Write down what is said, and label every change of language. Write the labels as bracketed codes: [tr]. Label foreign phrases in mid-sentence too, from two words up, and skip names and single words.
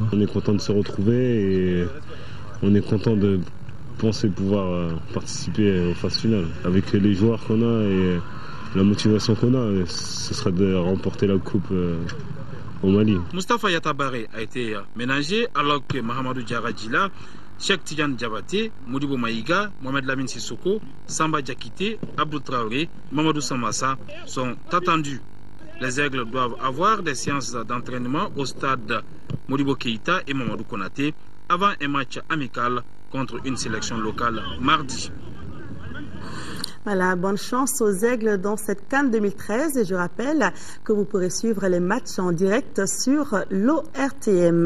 [fr] On est content de se retrouver et on est content de penser pouvoir participer aux phases finales. Avec les joueurs qu'on a et la motivation qu'on a, ce serait de remporter la coupe au Mali. Moustapha Yatabaré a été ménagé alors que Mahamadou Diarra Djila, Cheikh Tidiane Diabaté, Modibo Maïga, Mohamed Lamine Sissoko, Samba Diakité, Abdou Traoré, Mamadou Samassa sont attendus. Les Aigles doivent avoir des séances d'entraînement au stade Modibo Keïta et Mamadou Konaté avant un match amical contre une sélection locale mardi. Voilà, bonne chance aux Aigles dans cette CAN 2013 et je rappelle que vous pourrez suivre les matchs en direct sur l'ORTM.